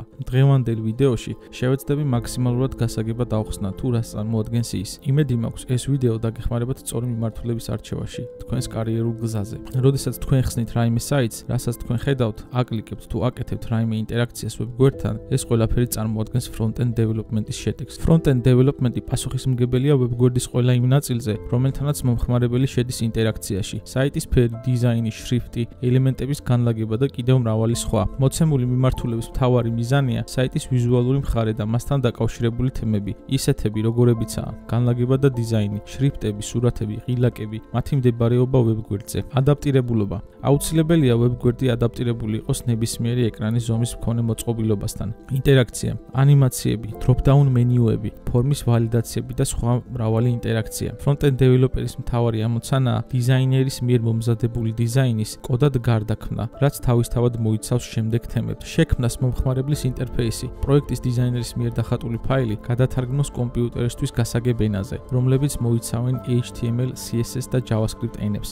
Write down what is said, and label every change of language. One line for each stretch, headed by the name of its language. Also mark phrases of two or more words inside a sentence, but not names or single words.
Georgian: დღევანდელ ვიდეოში შევეცდები მაქსიმალურად გასაგებად ავხსნა თუ რას წარმოადგენს ის. იმედი მაქვს, ეს ვიდეო დაგეხმარებათ სწორი მიმართულების არჩევაში, თქვენს კარიერულ გზაზე. როდესაც თქვენ ხსნით რაიმე საიტს, რასაც თქვენ ხედავთ, აკლიკებთ თუ აკეთებთ რაიმე ინტერაქციას ვებგვერდთან, ეს ყველაფერი წარმოადგენს
English: front-end development-
Georgian: ის შედეგს.
English: Front-end development-
Georgian: ი პასუხისმგებელია ვებგვერდის ყველა იმ ნაწილზე, რომელთანაც მომხმარებელი შედის ინტერაქციაში. საიტის ფერი, დიზაინი, შრიფტი, ელემენტების განლაგება და კიდევ მრავალი სხვა. მოცემული მიმართულების მთავარი მიზანია საიტის ვიზუალური მხარე და მასთან დაკავშირებული თემები, ისეთები, როგორებიცაა განლაგება და დიზაინი, შრიფტები, სურათები, ღილაკები, მათი მდებარეობა ვებგვერდზე. ადაპტირებულობა. აუცილებელია ვებგვერდი ადაპტირებული იყოს ნებისმიერი ეკრანის ზომის მქონე მოწყობილობასთან. ინტერაქცია, ანიმაციები, დროპ-დაუნ მენიუები, ფორმის ვალიდაციები და სხვა მრავალი ინტერაქცია.
English: Front-end developer-
Georgian: ის მთავარი ამოცანაა დიზაინერის მიერ მომზადებული დიზაინის კოდად გარდაქმნა, რაც თავისთავად მოიცავს შემდეგ თემებს. შექმნას მომხმარებლის ინტერფეისი, პროექტის დიზაინერის მიერ დახატული ფაილი გადათარგმნოს კომპიუტერისთვის გასაგებ ენაზე, რომლებიც მოიცავენ HTML, CSS და JavaScript ენებს.